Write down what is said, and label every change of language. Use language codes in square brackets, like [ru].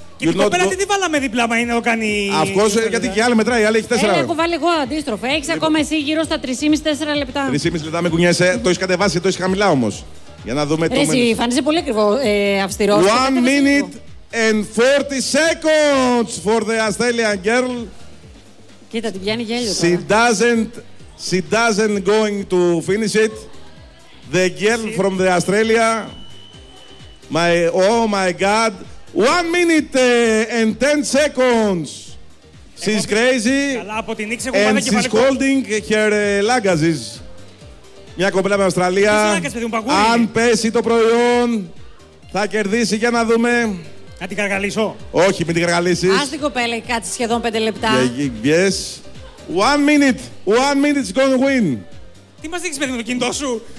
[el] Και την κοπέλα τι βάλαμε δίπλα, μα είναι να το κάνει. Αυτός, γιατί και άλλη μετράει, άλλη έχει 4 λεπτά. Έχω βάλει εγώ αντίστροφα. Έχει λοιπόν ακόμα εσύ γύρω στα 3,5-4 λεπτά. 3,5 λεπτά με κουνιέσαι. Το έχει κατεβάσει, το έχει χαμηλά όμως. Για να δούμε τι. Φάνησε πολύ ακριβό, αυστηρό. [en] 1 minute and 40 seconds for the Australian girl. [el] Κοίτα, την πιάνει γέλιο. [en] She doesn't going to finish it. The girl from the Australia. Oh my god. 1 minute and 10 seconds. She's crazy. [el] Καλά, από την ίξη, [en] and she's holding her luggages. [el] Μια κοπέλα με Αυστραλία. Αν πέσει το προϊόν, θα κερδίσει. Για να δούμε. Να την καργαλήσω. Όχι, μην την καργαλήσεις. Ας την κοπέλα, κάτσε σχεδόν 5 λεπτά. [en] Yes. 1 minute. 1 minute is going to win. [el] Τι μας δείξεις παιδί με το κινητό σου.